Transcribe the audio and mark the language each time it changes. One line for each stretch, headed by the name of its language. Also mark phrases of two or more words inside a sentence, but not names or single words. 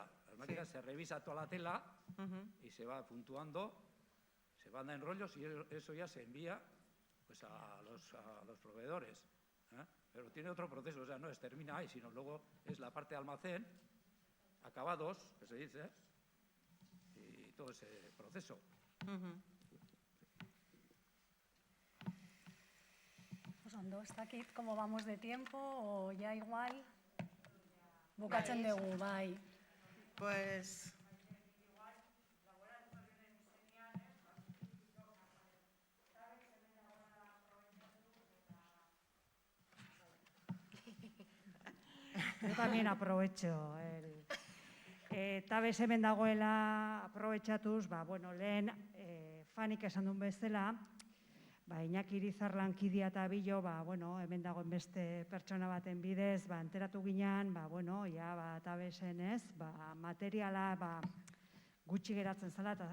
Spanish: Las máquinas se revisa toda la tela y se va puntuando, se manda en rollos y eso ya se envía pues, a los proveedores. Pero tiene otro proceso, o sea, no es termina ahí, sino luego es la parte de almacén, acabados, que se dice, y todo ese proceso.
Basque: Pues ondo, ez dakit,
Spanish: como vamos de tiempo, o ya igual,
Basque: bukatzen dugu, bai.
Spanish: Pues... Yo también aprovecho.
Basque: Tabes hemen dagoela aprobetxatuz, lehen Fanik esan duen bezala, Iñaki Irizar lankidea eta bilo, hemen dagoen beste pertsona baten bidez, enteratu ginean, Tabesen ez, materiala gutxi geratzen zela eta